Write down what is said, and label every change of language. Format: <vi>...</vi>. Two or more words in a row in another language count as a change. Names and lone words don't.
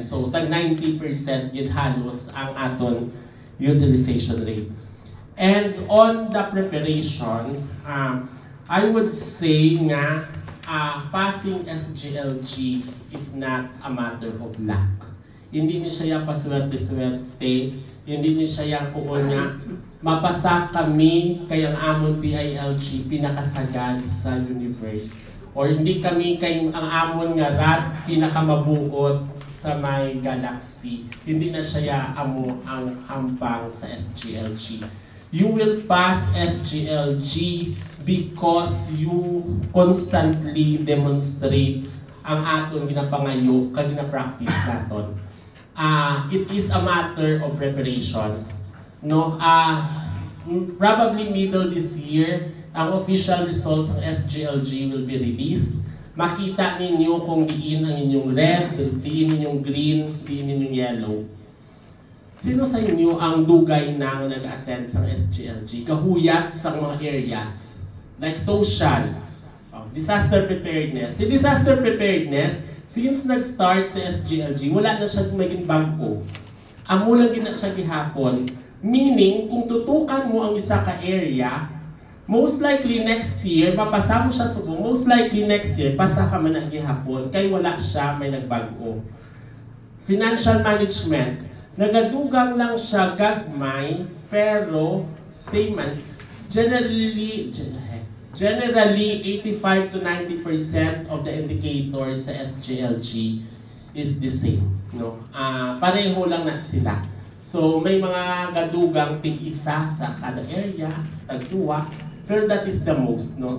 <hil>So tag 90% gid halos ang aton</hil> <en>utilization rate. And on the preparation, I would say nga passing SGLG is not a matter of luck.</en> <hil>Hindi ni siya paswerte-swerte, hindi ni siya kuon nga mapasa kami kayang amon DILG pinakasagad sa universe. Or hindi kami kay ang amon nga rat pinakamabuot sa may galaxy. Hindi na siya amo ang hambang sa SGLG.</hil> <en>You will pass SGLG because you constantly demonstrate</en> <hil>ang aton ginapangayo kag gina-practice naton.</hil> <en>It is a matter of preparation. No, probably middle this year, ang official results ng SGLG will be released.</en> <hil>Makita ninyo kung diin ang inyong red, diin inyong green, diin inyong yellow. Sino sa inyo ang dugay na nag-attend sa SGLG? Kahuyat sa mga areas, like social,</hil> <en>disaster preparedness.</en> <hil>Si</hil> <en>disaster preparedness,</en> <hil>since nag-start sa SGLG, wala na siya maging bago. Amo lang din na siya gihapon. Meaning, kung tutukan mo ang isa ka area,</hil> <en>most likely next year,</en> <hil>mapasa mo siya subo,</hil> <en>most likely next year,</en> <hil>pasa ka man ang gihapon, kay wala siya may nagbago.</hil> <en>Financial management,</en> <hil>nagadugang lang siya gagmay, pero same man.</hil> <en>Generally 85 to 90% of the indicators sa SGLG is the same.</en> <hil>No? Pareho lang na sila. So may mga gadugang tig-isa sa kada area, tagduwa, pero</hil> <en>that is the most.</en> <hil>No?</hil>